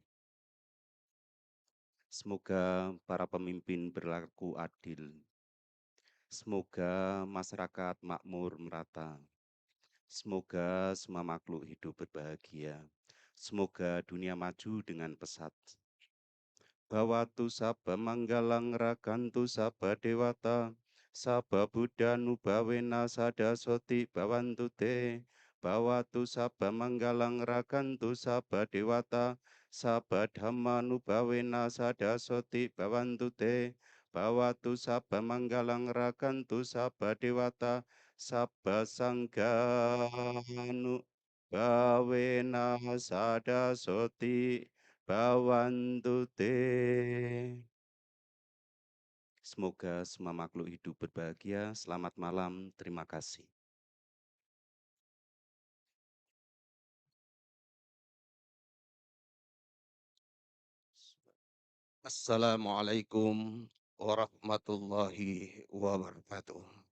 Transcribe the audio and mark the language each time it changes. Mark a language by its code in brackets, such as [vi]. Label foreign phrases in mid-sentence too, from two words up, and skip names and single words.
[id] Semoga para pemimpin berlaku adil. Semoga masyarakat makmur merata. Semoga semua makhluk hidup berbahagia. Semoga dunia maju dengan pesat. [pi] Bawatu sabba manggalang rakantu sabba dewata. Sabba Buddha nubawena sada soti bawantu te. Bawatu sabba manggalang rakantu sabba dewata. Sabba dhamma nubawena sada soti bawantu te. Bawatu sabba manggalang rakantu sabba dewata. Sabba sangganu bawena sada soti bawantu te. [id] Semoga semua makhluk hidup berbahagia. Selamat malam. Terima kasih. [ar] السلام عليكم ورحمة الله وبركاته.